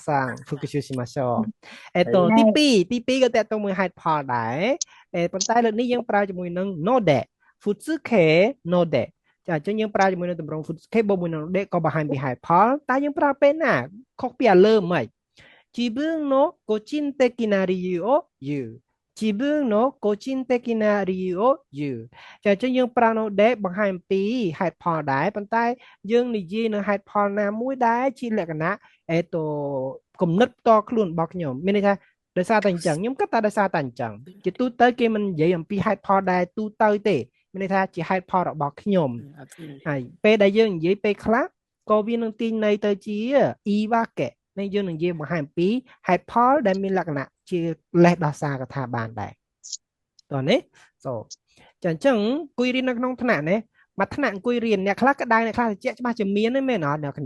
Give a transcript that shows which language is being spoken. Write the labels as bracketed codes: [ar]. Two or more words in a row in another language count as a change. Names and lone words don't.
[ja] さん復習しましょう [km] ទី2ក៏តកតមួយហេតុផលដែរប៉ុន្តែលើកនេះយើងប្រើជាមួយនឹង [ja] ので 普通形 ので [km] ចាអញ្ចឹងយើងប្រើជាមួយនឹងទម្រង់ futsuke បូកមួយនឹង [ja] ので [km] ក៏បង្ហាញពីហេតុផលតែយើងប្រើពេលណាខុសពី អាលើមិន [ja] 自分の個人的な理由を言う自分の個人的な理由を言う [km] ចាអញ្ចឹងយើងប្រើ [ja] ので [km] បង្ហាញពីហេតុផល ដែរប៉ុន្តែយើងនិយាយនៅហេតុផលណាមួយដែរជាលក្ខណៈគំនិតផ្ទាល់ខ្លួនរបស់ខ្ញុំមានន័យថាដោយសារតែអញ្ចឹងខ្ញុំគិតថាដោយ សារតែអញ្ចឹងជាទូទៅគេមិននិយាយអំពីហេតុផលដែរទូទៅទេមានន័យថាជាហេតុផលរបស់ខ្ញុំហើយពេលដែលយើងនិយាយពេលខ្លះក៏វានឹងទាញន័យទៅជា iwake នេះយើងនឹងនិយាយបង្ហាញពីហេតុផលដែលមានលក្ខណៈជាលេសដោះសារកថាបានដែរតោះនេះចាអញ្ចឹងអង្គុយរៀននៅក្នុងថ្នាក់នេះមួយថ្នាក់អង្គុយរៀនអ្នកខ្លះក្តៅអ្នកខ្លះត្រជាក់ច្បាស់ជាមានទេមែនអត់អ្នកគ្នា